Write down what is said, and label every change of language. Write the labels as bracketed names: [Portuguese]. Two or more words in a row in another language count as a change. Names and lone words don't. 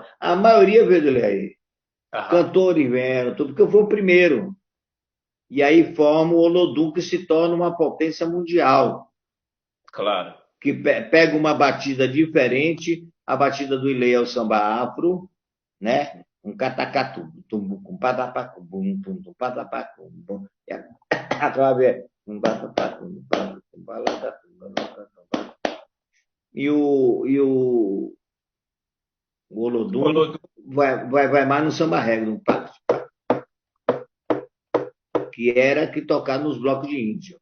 [Portuguese] A maioria veio do Ileaê. Aham, Cantores vieram, tudo, porque eu fui o primeiro. E aí forma o Olodum, que se torna uma potência mundial, claro. que pega uma batida diferente, a batida do Ileia é o samba afro, né? Um catacatu, tum patapacum, bum, tum patapacum, bum. A clave é o Olodum Olodum, vai mais no samba reggae, que era que tocar nos blocos de índio.